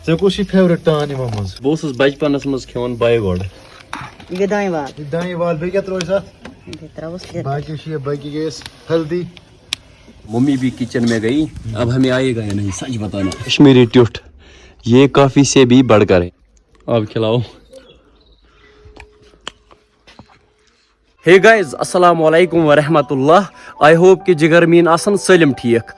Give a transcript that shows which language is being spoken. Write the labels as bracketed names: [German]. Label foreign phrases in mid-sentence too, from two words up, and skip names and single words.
[Kashmiri] ژےٚ کُس چھُے فیورٹ ٹان یِمو منٛز؟ بہٕ اوسُس بچپنس منٛز کھٮ۪وان بایہِ گۄڈٕ. یہ دائیں وال دانہِ وال بیٚیہِ کیٛاہ ترٛووُس اَتھ؟ تراوس لیدر باقی چھِ یہِ باقی گٔے اَسہِ ہلدی. [Urdu] ممی بھی کچن میں گئی. اب ہمیں آئے گا یا نہیں سچ بتانا. کشمیری ٹیوٹ یہ کافی سے بھی بڑھ کر ہے. اب کھلاؤ. [English] hey guys [Arabic] السلام علیکم ورحمۃ اللہ. [English] I hope [Kashmiri] کہ جگر مین آسن سلم ٹھیک.